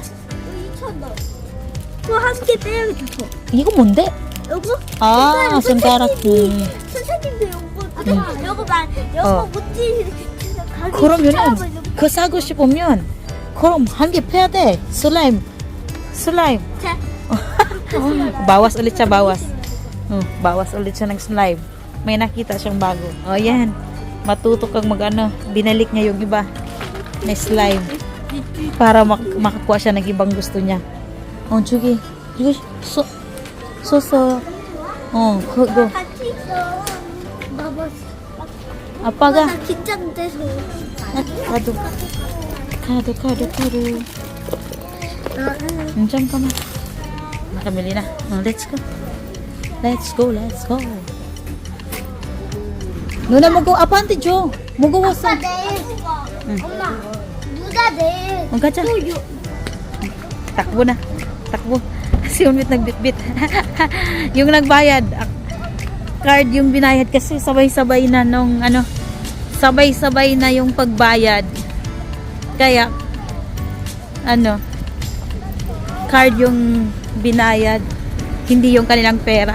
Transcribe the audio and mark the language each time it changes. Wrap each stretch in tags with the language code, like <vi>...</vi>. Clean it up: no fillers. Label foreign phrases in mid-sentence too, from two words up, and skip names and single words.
<ko>2,000원. 그거 한 개 빼야겠어. 이거 뭔데? 요거? 손가락. 선생님도 요거 요거 그러면은 그 사고 싶으면 그럼 한 개 패야 돼. 슬라임. 슬라임.</ko> <tl>Bawas ulit siya, bawas. Bawas ulit siya ng slime. May nakita siyang bago. O, yan. Matuto kang mag-ano. Binalik niya yung iba na slime. Para makakuha siya ng ibang gusto niya. O, sige. Sige. So. O, go.</tl> <ko>같이 있어. 봐봐. 아빠가. 나 긴장돼서. 가도.</ko> <tl>Diyan ka ma. Nakamili na.</tl> <en>Let's go.</en> <ko>누나 먹고 아빠한테 줘. 먹어 아빠 왔어. 내일. 엄마. 누가 내일. 가자.</ko> <tl>Takbo na. Takbo. Si Unwit nagbitbit. Yung nagbayad. Card yung binayad kasi sabay-sabay na nung ano. Sabay-sabay na yung pagbayad. Kaya ano, card yung binayad, hindi yung kanilang pera.</tl>